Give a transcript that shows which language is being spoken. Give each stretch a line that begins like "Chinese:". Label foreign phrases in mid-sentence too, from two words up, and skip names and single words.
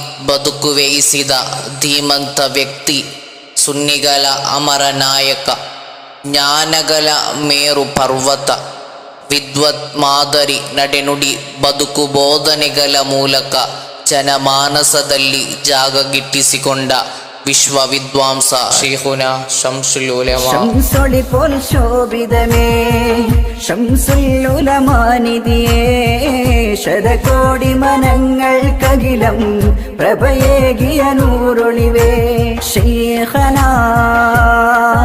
Kannada: ಬದುಕು ವ್ಯಯಿಸಿದ ಧೀಮಂತ ವ್ಯಕ್ತಿ, ಸುನ್ನಿಗಳ ಅಮರ ನಾಯಕ, ಜ್ಞಾನಗಳ ಮೇರು ಪರ್ವತ, ವಿದ್ವತ್ ಮಾದರಿ ನಡೆನುಡಿ ಬದುಕು ಬೋಧನೆಗಳ ಮೂಲಕ ಜನಮಾನಸದಲ್ಲಿ ಜಾಗ ಗಿಟ್ಟಿಸಿಕೊಂಡ
Malayalam: വിശ്വ വിദ്വാംസ ശൈഖുന ശംസുൽ ഉലമ. ശംസൊളി പോൽ ശോഭിതമേ ശംസുൽ ഉലമാനിധിയേ, ശതകോടി മനങ്ങൾക്കകിലം പ്രഭയേകിയ നൂറൊളിവേ ശൈഖനാ